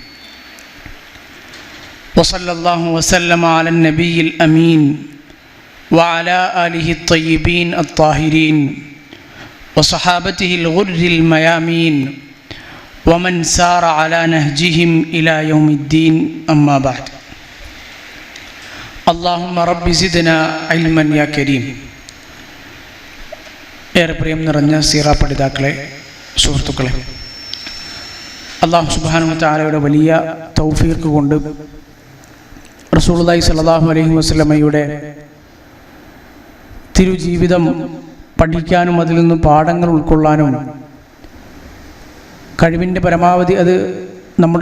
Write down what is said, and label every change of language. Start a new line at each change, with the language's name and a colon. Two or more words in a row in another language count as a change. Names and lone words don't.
Arabic: وصلى الله وسلم على النبي الأمين وعلى آله الطيبين الطاهرين وصحابته الغر الميامين ومن سار على نهجهم إلى يوم الدين. أما بعد. اللهم رب زدنا علما يا كريم.
Malayalam: ഏറെ പ്രിയം നിറഞ്ഞ സീറ പഠിതാക്കളെ, സുഹൃത്തുക്കളെ, അല്ലാഹു
Arabic: سبحانه وتعالى
Malayalam: വലിയ തൗഫീഖ് കൊണ്ട്
Arabic: رسول الله صلى الله عليه وسلم
Malayalam: തിരുജീവിതം പഠിക്കാനും അതിൽ നിന്ന് പാഠങ്ങൾ ഉൾക്കൊള്ളാനും കഴിവിൻ്റെ പരമാവധി അത് നമ്മുടെ